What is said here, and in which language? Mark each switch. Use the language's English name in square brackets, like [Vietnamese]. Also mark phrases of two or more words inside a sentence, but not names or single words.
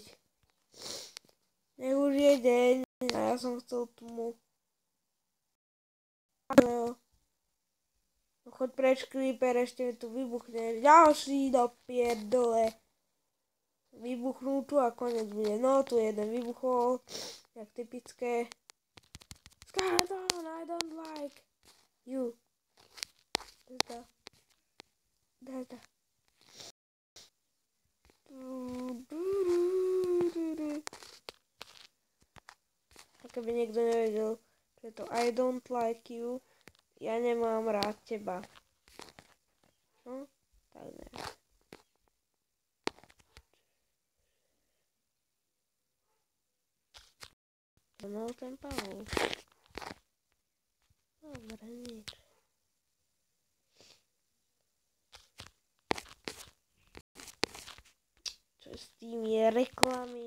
[Slovak] Nech už je deň a ja som chcel tmu. No choď preč, creeper, ešte mi tu vybuchne. Ďalší [Polish] do pierdole. [Slovak] Vybuchnú tu a konec bude. No, tu jeden vybuchol. Jak typické. [English] Skeleton, I don't like you. Delta. [Slovak] A keby niekto nevedel, že to [English] I don't like you, [Slovak] ja nemám rád teba. No, tak ne. No, ten Pavol. Dobre, nič. Čo s tým je reklamy?